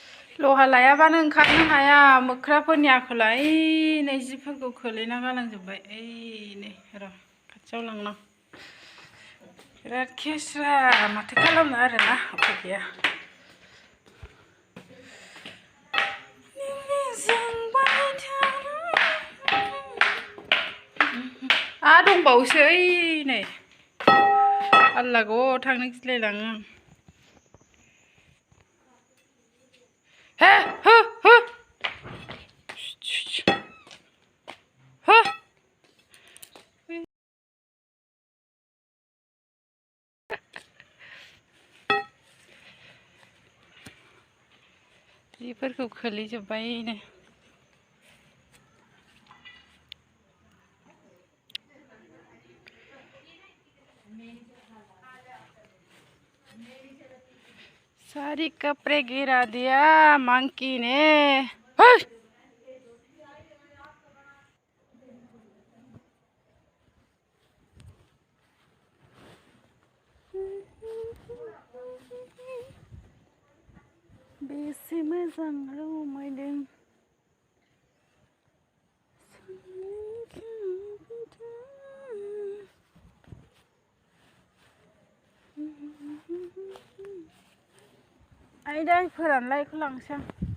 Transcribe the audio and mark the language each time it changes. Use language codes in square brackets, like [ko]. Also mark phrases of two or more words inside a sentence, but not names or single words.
[brx] लहा लायाबानो ओंखारनो हाया मोख्राफोरनि आखोला नै जिफोरखौ खोलैना गालांजोब्बाय नै र' खाथियाव लांनां बिराद खेस्रा माथो खालामनो आरोना उफाय गैया दंबावोसो नै आल्ला ग थांनो गिलायलाङो आं हे हो हो हो जिफोरखौ खोलैजोब्बायनो [hi] सारी कपड़े गिरा दिया मंकी ने [brx] बेसे मोजां रमायदों आयदा फोरानलायखौ लांसै आं